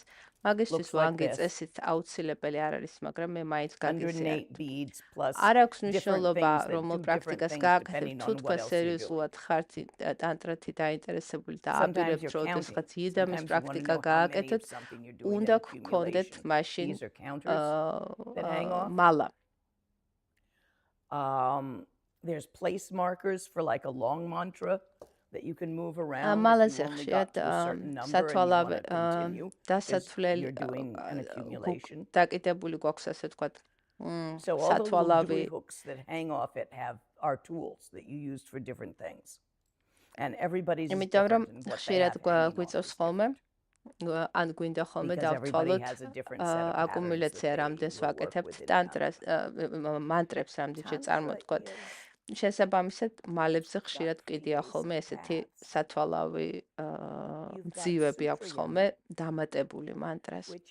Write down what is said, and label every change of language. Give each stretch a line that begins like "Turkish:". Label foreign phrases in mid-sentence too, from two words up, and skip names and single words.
Georgian: მაგისტრის ვანგი წესით აუცილებელი არ არის, მაგრამ მე მაინც გაგიზიარებ. არ აქვს მნიშვნელობა, რომელ პრაქტიკას გააკეთებ, თუ თქვენ სერიოზულად ხართ ტანტრათი დაინტერესებული და აპირებთ, როდესღაც იდამის პრაქტიკა გააკეთოთ, უნდა გქონდეთ მაშინ მალა.
English: There's place markers for like a long mantra that you can move around.
Georgian: მალაზე ხშირად სათვალავე დასათვლელი დაკიდებული გვაქვს, ასე ვთქვათ, სათვალავი.
English: hooks that hang off it are tools that you used for different things. And everybody's
Georgian: იმიტომ რომ ხშირად გვიწევს ხოლმე ან გვინდა ხოლმე დავთვალოთ აკუმულაცია რამდენს ვაკეთებთ ტანტრას მანტრებს რამდენჯერ წარმოვთქვათ. შესაბამისად მალებზე ხშირად კიდია ხოლმე ესეთი სათვალავი მძივები აქვს ხოლმე დამატებული მანტრას.